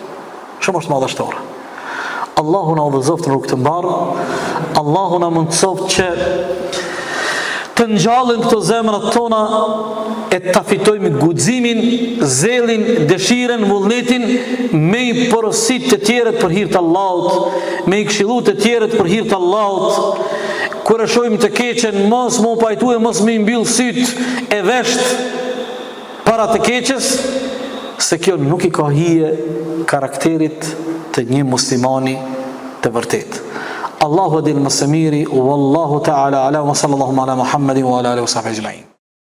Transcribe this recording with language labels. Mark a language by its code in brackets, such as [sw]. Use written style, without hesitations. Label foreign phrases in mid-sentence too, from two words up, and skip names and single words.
[sq] Shumë është madhështore. Allahu na udhëzoft në rrugë të mbarë, Allahu na mundësoft që të ngjallin këto zemrat tona e ta fitojmë guximin, zellin, dëshirën, vullnetin me i porosit të tjerët për hir të Allahut, me i këshillu të tjerët për hir të Allahut. Kur e shohim të keqen, mos më pajtuaj, mos më mbyll syt e vesht para të keqes, se kjo nuk i ka hije karakterit të një muslimani të vërtet. Allahu adil më së miri, [ar] والله تعالى أعلم وصلى الله على محمد وعلى آله وصحبه أجمعين.